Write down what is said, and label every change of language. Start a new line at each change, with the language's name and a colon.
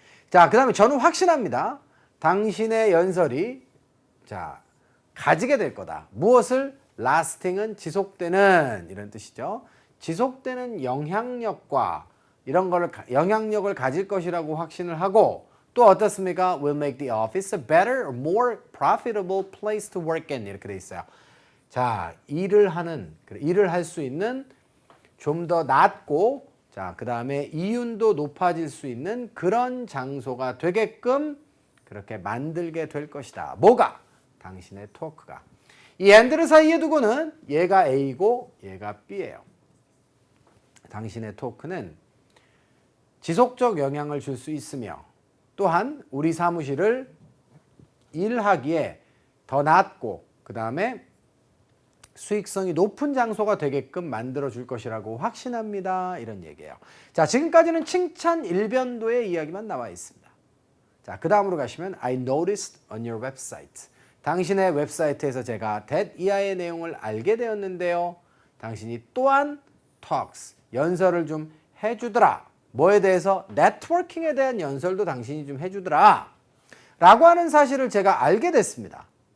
Korean: 자, 그 다음에 저는 확신합니다. 당신의 연설이 자, 가지게 될 거다. 무엇을? lasting은 지속되는 이런 뜻이죠. 지속되는 영향력과 이런 거를 영향력을 가질 것이라고 확신을 하고 또 어떻습니까?
English: will make the office a better or more profitable place to work in 이렇게 돼 있어요.
Korean: 자, 일을 할 수 있는 좀 더 낫고 자, 그다음에 이윤도 높아질 수 있는 그런 장소가 되게끔 그렇게 만들게 될 것이다. 뭐가? 당신의 토크가. 이 and를 사이에 두고는 얘가 A고 얘가 B예요. 당신의 토크는 지속적 영향을 줄 수 있으며 또한 우리 사무실을 일하기에 더 낫고 그 다음에 수익성이 높은 장소가 되게끔 만들어 줄 것이라고 확신합니다. 이런 얘기예요. 자, 지금까지는 칭찬 일변도의 이야기만 나와 있습니다. 자, 그 다음으로 가시면 I noticed on your website. 당신의 웹사이트에서 제가 that 이하의 내용을 알게 되었는데요. 당신이 또한 talks, 연설을 좀 해주더라. 뭐에 대해서? 네트워킹에 대한 연설도 당신이 좀 해주더라. 라고 하는 사실을 제가 알게 됐습니다.